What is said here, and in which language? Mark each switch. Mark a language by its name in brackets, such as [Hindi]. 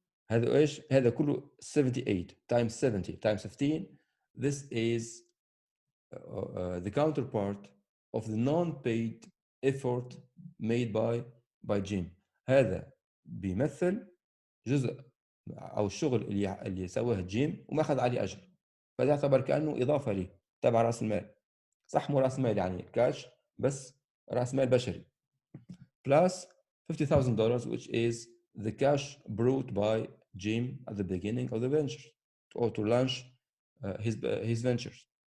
[Arabic] هذا ايش؟ هذا كله 78 times 70 times 15. [English] This is the counterpart of the non-paid effort made by Jim. [Arabic] هذا بيمثل جزء او الشغل اللي سواه جيم وما اخذ عليه اجر، فهذا يعتبر كانه اضافه لي تبع راس المال. صح مو راس مال يعني كاش، بس راس مال بشري [English] plus $50,000 which is the cash brought by Jim at the beginning of the venture or to launch his ventures.